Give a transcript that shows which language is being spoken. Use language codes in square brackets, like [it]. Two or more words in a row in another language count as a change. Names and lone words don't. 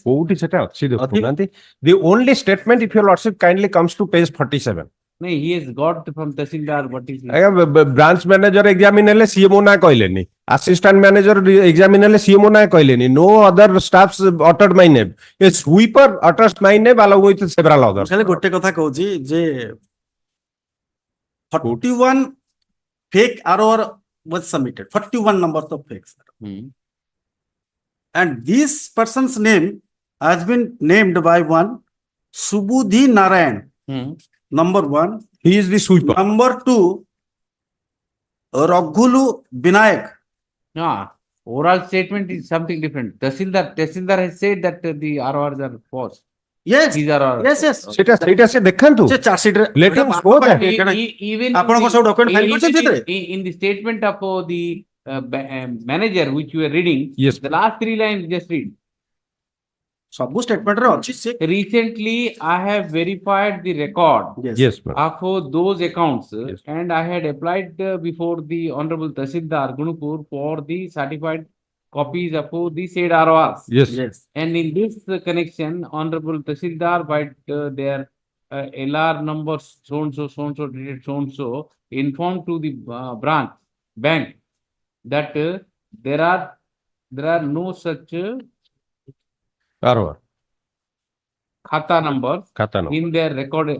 [en] The only statement, if your lordship kindly comes to page 47. No, he has got from Tahsildar. What is I have branch manager examine CMO [or] ନା କହିଲେନି. [en] Assistant manager examine CMO [or] ନା କହିଲେନି. [en] No other staffs uttered my name. A sweeper utters my name along with several others. [or] ଖାଲି ଗୋଟେ କଥା କହୁଛି ଯେ [en] 41 fake ROR was submitted. 41 numbers of fakes. And this person's name has been named by one Subudhi Narayan. Number 1. He is the sweeper. Number 2, Raghulu Binayak. No, oral statement is something different. Tahsildar has said that the RORs are false. Yes. These are all. Yes, yes. [or] ସେଇଟା ସେ ଦେଖନ୍ତୁ. ସେ [en] charge sheet [or] ରେ [en] Let him show that. Even [or] ଆପଣଙ୍କ ସବୁ [en] document file [or] କରିଛନ୍ତି ସେଥିରେ? [en] in the statement of the manager which you are reading, yes, the last 3 lines just read. [or] ସବୁ statement ରେ ଅଛି ସେ [en] Recently, I have verified the record Yes, of those accounts and I had applied before the Honorable Tahsildar Gunpur for the certified copies of the said RORs. Yes. And in this connection, Honorable Tahsildar by their LR number so and so dated so and so, inform to the bank that there are no such khata number in their record